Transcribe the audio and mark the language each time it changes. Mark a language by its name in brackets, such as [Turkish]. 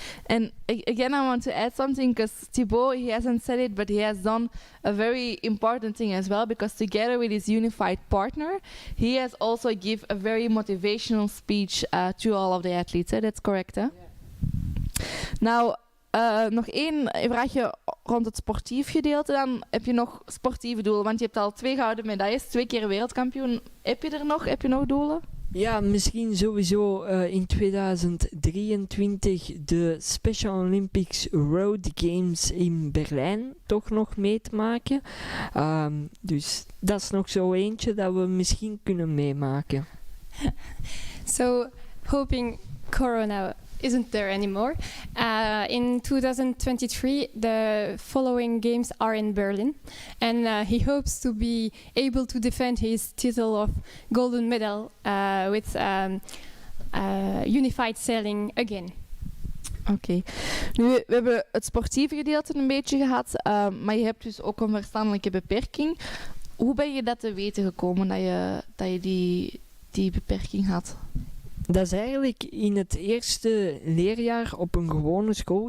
[English] And again, I want to add something because Thibeau, he hasn't said it, but he has done a very important thing as well, because together with his unified partner, he has also give a very motivational speech to all of the athletes. That's correct, hè? Yeah. [Dutch] Nou, nog één vraagje rond het sportief gedeelte. Dan heb je nog sportieve doelen, want je hebt al 2 gouden medailles, 2 keer wereldkampioen. Heb je nog doelen? Ja, misschien sowieso in 2023 de Special Olympics Road Games in Berlijn toch nog mee te maken. Dus dat is nog zo eentje dat we misschien kunnen meemaken. [English] So, hoping Corona isn't there anymore. In 2023, the following games are in Berlin, and he hopes to be able to defend his title of golden medal with unified sailing again. [Dutch] Oké. Nu, we hebben het sportieve gedeelte een beetje gehad, maar je hebt dus ook een verstandelijke beperking. Hoe ben je dat te weten gekomen dat je die beperking had? Dat is eigenlijk in het eerste leerjaar op een gewone school.